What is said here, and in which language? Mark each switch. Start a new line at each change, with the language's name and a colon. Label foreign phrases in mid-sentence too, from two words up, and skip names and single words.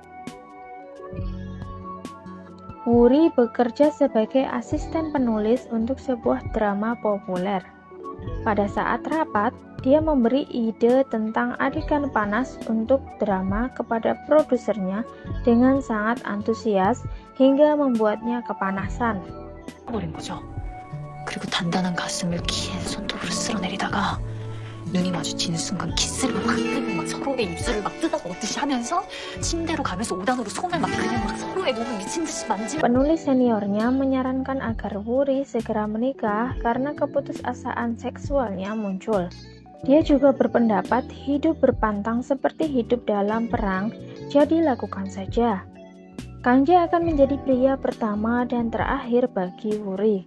Indonesian: Wuri bekerja sebagai asisten penulis untuk sebuah drama populer. Pada saat rapat, dia memberi ide tentang adegan panas untuk drama kepada produsernya dengan sangat antusias hingga membuatnya kepanasan.
Korean: 버린 거죠. 그리고 단단한 가슴을 긴 손톱으로 쓸어내리다가 눈이 마주치는 순간 키스를 확 하고 막 서로의 입술을 막 뜯어 먹듯이 하면서 침대로 가면서 5단으로 손을 막 그냥 막 서로의 몸을 미친 듯이 만지면.
Indonesian: Penulis seniornya menyarankan agar Wuri segera menikah karena keputusasaan seksualnya muncul. Dia juga berpendapat hidup berpantang seperti hidup dalam perang, jadi lakukan saja. Kang-jae akan menjadi pria pertama dan terakhir bagi Wuri.